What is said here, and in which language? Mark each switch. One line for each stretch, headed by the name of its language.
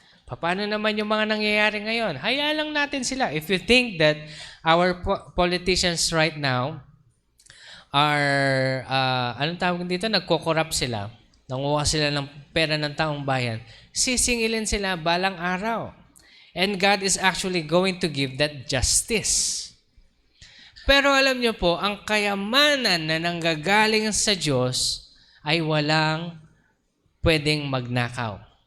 Filipino: Paano naman yung mga nangyayari ngayon? Hayaan lang natin sila.
English: If you think that our politicians right now are,
Filipino: anong tawag dito? Nagko-corrupt sila. Nanguha sila ng pera ng taong bayan. Sisingilin sila balang araw.
English: And God is actually going to give that justice.
Filipino: Pero alam nyo po, ang kayamanan na nanggagaling sa Diyos ay walang pwedeng magnakaw.